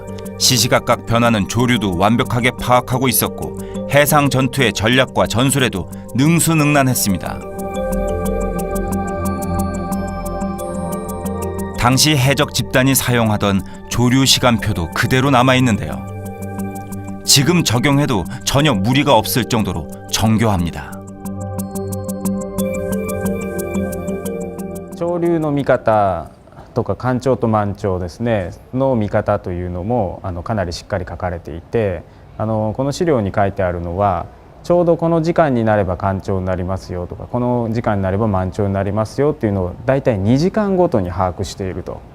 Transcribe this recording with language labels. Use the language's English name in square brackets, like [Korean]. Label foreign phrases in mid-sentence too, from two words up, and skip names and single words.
[Korean] 시시각각 변하는 조류도 완벽하게 파악하고 있었고 해상 전투의 전략과 전술에도 능수능란했습니다. 당시 해적 집단이 사용하던 조류 시간표도 그대로 남아있는데요. 지금 적용해도 전혀 무리가 없을 정도로 정교합니다. [Japanese] 潮流の見方とか干潮と満潮ですねの見方というのもかなりしっかり書かれていて、この資料に書いてあるのはちょうどこの時間になれば干潮になりますよとか、この時間になれば満潮になりますよっていうのを大体2時間ごとに把握していると。